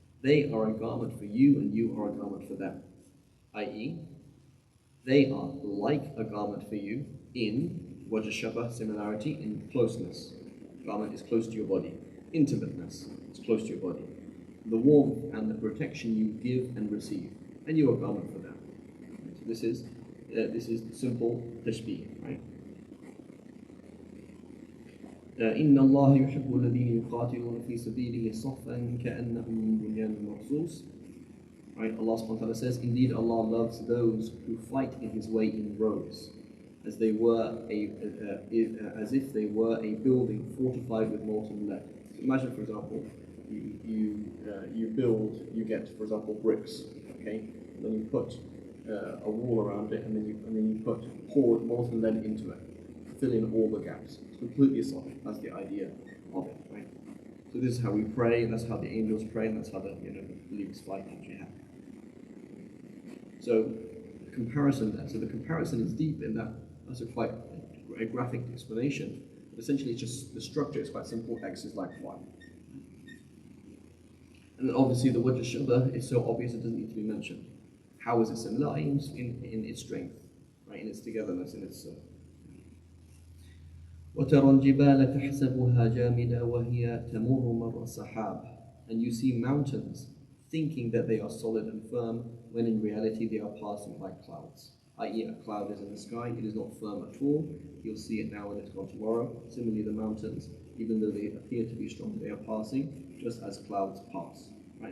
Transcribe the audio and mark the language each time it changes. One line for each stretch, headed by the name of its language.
English: They are a garment for you and you are a garment for them. I.e., they are like a garment for you in wajh shabah, similarity, in closeness. Garment is close to your body. Intimateness is close to your body. The warmth and the protection you give and receive, and you are a garment for them. So this is simple tashbih, right?
Arabic: إن الله يحب الذين يقاتلون في سبيله صفا كأنهم بنيان مرصوص.
English: Right? Allah subhanahu wa ta'ala says, indeed Allah loves those who fight in His way in rows, as if they were a building fortified with molten lead. So imagine, for example, you build, you get, for example, bricks, okay? And then you put a wall around it, and then you pour molten lead into it, fill in all the gaps. It's completely solid. That's the idea of it, right? So this is how we pray, and that's how the angels pray, and that's how the believers fight in jihad. So the comparison there. So the comparison is deep in that. That's a quite a graphic explanation. But essentially, it's just the structure is quite simple. X is like Y. And then obviously the wajh al-shabah is so obvious it doesn't need to be mentioned. How is it similar? In its strength, right? In its togetherness, in its.
Arabic: وترى الجبال تحسبها جامدة وهي تمر مر السحاب.
English: And you see mountains thinking that they are solid and firm, when in reality they are passing like clouds. I.e., a cloud is in the sky, it is not firm at all. You'll see it now and it's gone tomorrow. Similarly, the mountains, even though they appear to be strong, they are passing just as clouds pass. Right?